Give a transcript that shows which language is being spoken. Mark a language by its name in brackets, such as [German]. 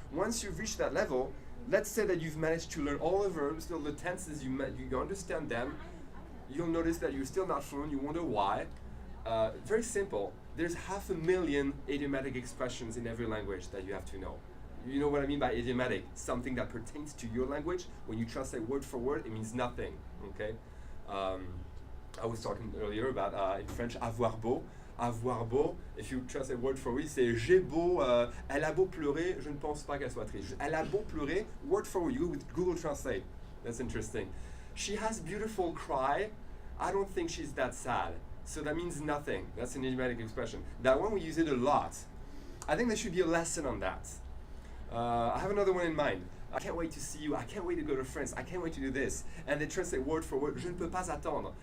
[English] Once you've reached that level, let's say that you've managed to learn all the verbs, all the tenses, you understand them, you'll notice that you're still not fluent, you wonder why. Very simple. There's 500,000 idiomatic expressions in every language that you have to know. You know what I mean by idiomatic? Something that pertains to your language. When you translate word for word, it means nothing, okay? I was talking earlier about, in French, [French] avoir beau. Avoir beau, [English] if you translate word for word, [French] c'est j'ai beau, elle a beau pleurer, je ne pense pas qu'elle soit triste. Elle a beau pleurer, [English] word for word, you go with Google Translate. That's interesting. She has beautiful cry, I don't think she's that sad. So that means nothing. That's an idiomatic expression. That one, we use it a lot. I think there should be a lesson on that. I have another one in mind. I can't wait to see you. I can't wait to go to France. I can't wait to do this. And they translate word for word. [French] Je ne peux pas attendre.